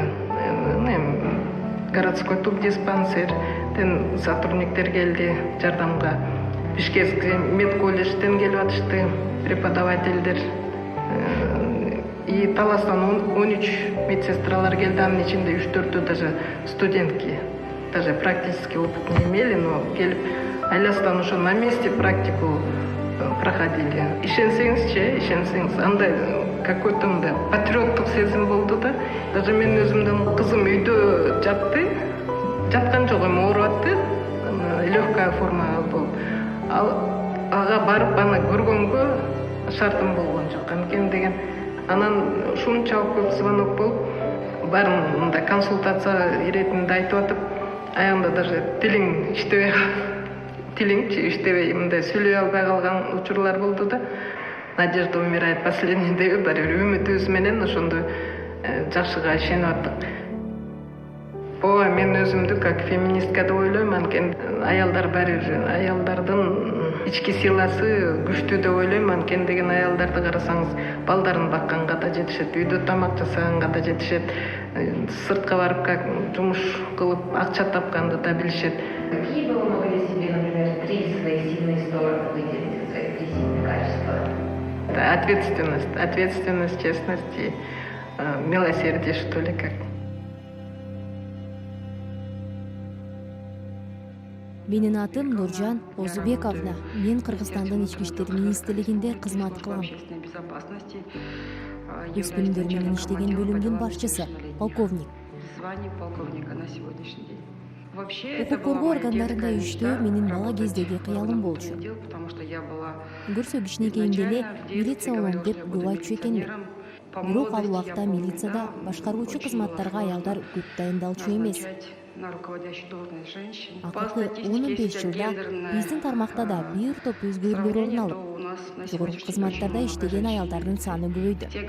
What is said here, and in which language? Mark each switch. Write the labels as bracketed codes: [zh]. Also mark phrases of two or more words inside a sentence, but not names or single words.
[ky] Городской тубдиспансерден сотрудниктер келди жардамга. Бишкекский медколледжден келип атышты преподавательдер. И Таластан 13 медсестралар келди, анын ичинде 3-4 даже студентки. [ru] Даже практический опыт не имели, но [ky] келип айластан ошо [ru] на месте практику проходили. [ky] Ишенсеңиз, андай какой-то мындай патриоттук сезим болду да. Даже менин өзүмдүн кызым үйдө жаткан жок, эми ооруп атты, [ru] легкая форма [ky] болуп. Ага барып аны көргөнгө шартым болгон жок. Анткени деген анан ушунчалык көп звонок болуп, баарын мындай консультация иретинде айтып атып, аягында даже тилиң иштебей мындай сүйлөй албай калган учурлар болду да. [ru] Надежда умирает последний [ky] деп баары үмүтүбүз менен ошондой жакшыга ишенип аттык. Ооба, мен өзүмдү [ru] как феминистка [ky] деп ойлойм, анткени аялдардын ички силасы күчтүү деп ойлойм. Анткени деген аялдарды карасаңыз, балдарын бакканга да жетишет, үйдө тамак жасаганга да жетишет, сыртка барып как жумуш кылып акча тапканды да билишет. [ru] Какие бы вы могли себе, например, 3 свои сильные стороны выделить, свои 3 сильные качества? Ответственность, честность и милосердие, что ли, как. [ky] Менин атым Нуржан Озубековна. Мен Кыргызстандын ички иштер министрлигинде кызмат кылам. Өз күнүмдөр менен иштеген бөлүмдүн башчысы, полковник. [ru] Звание полковника на сегодняшний день. [ky] Укук коргоо органдарында иштөө менин бала кездеги кыялым болчу. Көрсө кичинекейимде эле милиция болом деп көп айтчу экенмин. Бирок ал убакта милицияда башкаруучу кызматтарга аялдар көп дайындалчу эмес. Акыркы 15 жылда биздин тармакта да бир топ өзгөрүүлөр орун алып, жогорку кызматтарда иштеген аялдардын саны көбөйдү.